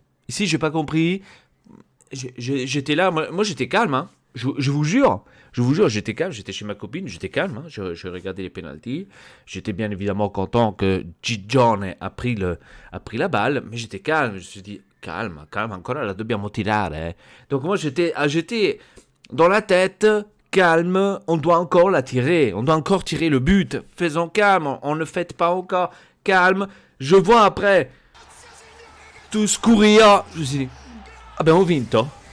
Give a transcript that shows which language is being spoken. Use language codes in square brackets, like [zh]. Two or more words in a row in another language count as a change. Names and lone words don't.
[fr] Ici, j'ai pas compris. J'étais là, moi j'étais calme, hein. Je vous jure, j'étais calme, j'étais chez ma copine, j'étais calme, hein. Je regardais les pénaltys. J'étais bien évidemment content que Gigione a pris la balle, mais j'étais calme, je me suis dit, calme, [it] ancora la dobbiamo tirare. [fr] Donc moi j'étais dans la tête, calme, on doit encore la tirer, on doit encore tirer le but, faisons calme, on ne fait pas encore, calme. Je vois après tous courir, je me suis dit, [it] abbiamo vinto.